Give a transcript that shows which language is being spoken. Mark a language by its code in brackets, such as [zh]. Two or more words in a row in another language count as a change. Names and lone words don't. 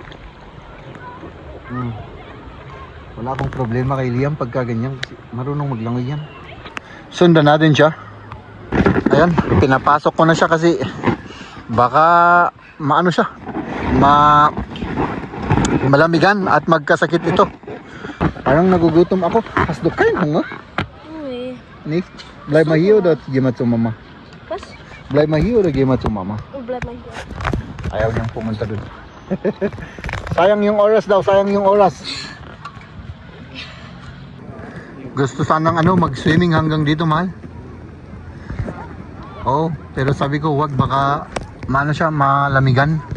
[tl] Wala akong problema kay Liam pagka ganyan kasi marunong maglangoy yan. Sundan natin siya. Ayan, pinapasok ko na siya kasi baka maano siya, malamigan at magkasakit ito. Parang nagugutom ako. Hasdok kayo nga. [de] Nee. Nicht? Bleib mal hier oder geh mal zu Mama? Was? Bleib mal hier oder geh mal zu Mama? Und bleib mal hier. [tl] Ayaw niyang pumunta dun. Sayang yung oras daw, sayang yung oras. Gusto sanang mag-swimming hanggang dito, mahal. Oh, pero sabi ko wag, baka siya, malamigan.